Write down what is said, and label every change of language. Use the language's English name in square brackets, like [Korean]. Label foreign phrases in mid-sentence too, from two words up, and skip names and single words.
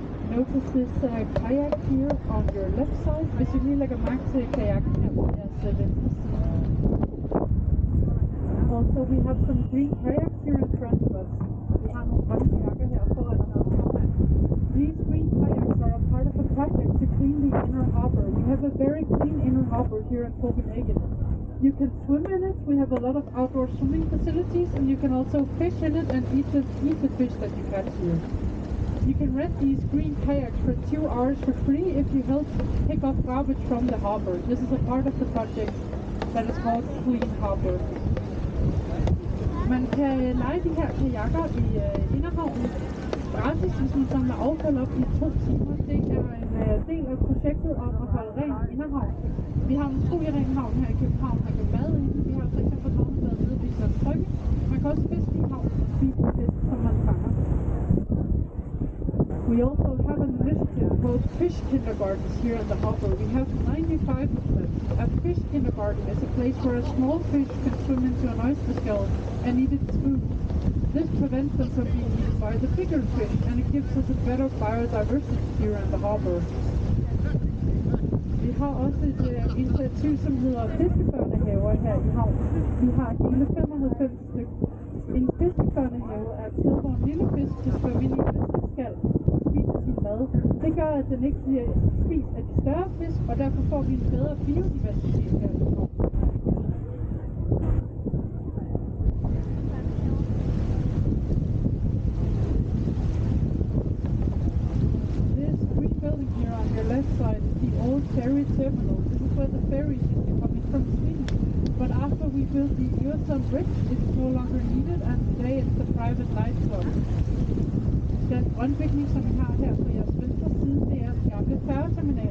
[English] notice this kayak here on your left side. [Danish] Hvis I lige lægger mærke til kajakken her på jeres venstre side. [English] Also, we have some green kayaks here in front of us. [Danish] Vi har nogle grønne kajakker her foran os. [English] These green kayaks are a part of a project to clean the inner harbor. We have a very clean inner harbor here in Copenhagen. You can swim in it. We have a lot of outdoor swimming facilities, and you can also fish in it and eat the fish that you catch here. You can rent these green kayaks for 2 hours for free if you help pick up garbage from the harbor. This is a part of the project that is called Clean Harbor. [Danish] Man kan leje de her kajakker i inderhavnen gratis, hvis man samler affald op i 2 timer. Det er en del af projektet om at holde rent inderhavn. Vi har en utrolig ren havn her i København. Man kan bade inde. Vi har for eksempel havnebad nede ved Islands Brygge. Man kan også fiske i havnen og spise de fisk, som man fanger. [English] We also have an initiative called fish kindergartens here in the harbor. We have 95 of them. A fish kindergarten is a place where a small fish can swim into an oyster shell and eat its food. This prevents them from being eaten by the bigger fish, and it gives us a better biodiversity here in the harbor. [Danish] Vi har også et initiativ, som hedder fiskebørnehaver her i havnen. Vi har hele 95 stykker. En fiskebørnehave er et sted, hvor en lille fisk kan svømme ind i et østerskal og spise sin mad. Det gør, at den ikke bliver spist af de større fisk, og derfor får vi en bedre biodiversitet her i havnen. [English] Here on your left side is the old ferry terminal. This is where the ferries used to come in from Sweden. But after we built the Øresund Bridge, it's no longer needed, and today it's the private nightclub. [Danish] Den grønne bygning, som vi har her på jeres venstre side, det er den gamle færgeterminal.